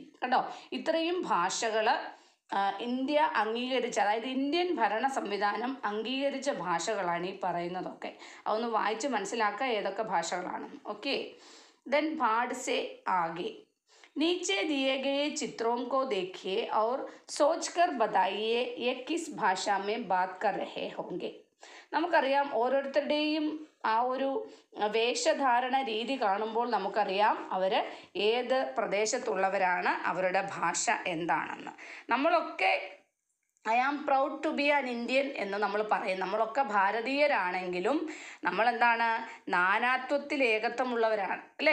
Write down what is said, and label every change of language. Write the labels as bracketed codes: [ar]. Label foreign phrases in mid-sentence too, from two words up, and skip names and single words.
[ml] കേട്ടോ, ഇത്രയും ഭാഷകൾ ഇന്ത്യ അംഗീകരിച്ച, അതായത് ഇന്ത്യൻ ഭരണ സംവിധാനം അംഗീകരിച്ച ഭാഷകളാണ് ഈ പറയുന്നതൊക്കെ. അതൊന്ന് വായിച്ച് മനസ്സിലാക്കുക ഏതൊക്കെ ഭാഷകളാണെന്ന്. ഓക്കെ, [hi] देन पाठ से आगे नीचे दिए गए चित्रों को देखिए और सोचकर बताइए ये किस भाषा में बात कर रहे होंगे. [ml] നമുക്കറിയാം ഓരോരുത്തരുടെയും ആ ഒരു വേഷധാരണ രീതി കാണുമ്പോൾ നമുക്കറിയാം അവർ ഏത് പ്രദേശത്തുള്ളവരാണ്, അവരുടെ ഭാഷ എന്താണെന്ന്. നമ്മളൊക്കെ [en] I am proud to be an Indian [ml] എന്ന് നമ്മൾ പറയും. നമ്മളൊക്കെ ഭാരതീയരാണെങ്കിലും നമ്മളെന്താണ്, നാനാത്വത്തിൽ ഏകത്വമുള്ളവരാണ് അല്ലേ.